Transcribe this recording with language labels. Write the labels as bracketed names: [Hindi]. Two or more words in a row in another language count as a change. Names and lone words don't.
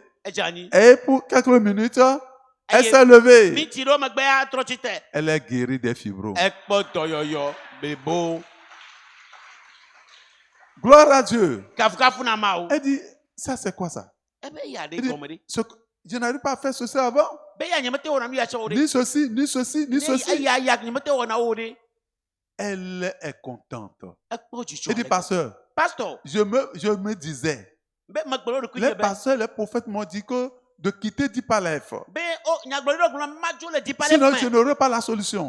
[French] Et pour quelques minutes, elle s'est levée. Elle est guérie des fibromes. Gloire à Dieu. Elle dit, ça c'est quoi ça? Elle dit, je n'arrive pas à faire ceci avant. Ni ceci, ni ceci, ni ceci. Elle est contente. Elle dit, pasteur, je me disais, les pasteurs, les prophètes m'ont dit que de quitter Deeper Life. Sinon, je n'aurais pas la solution.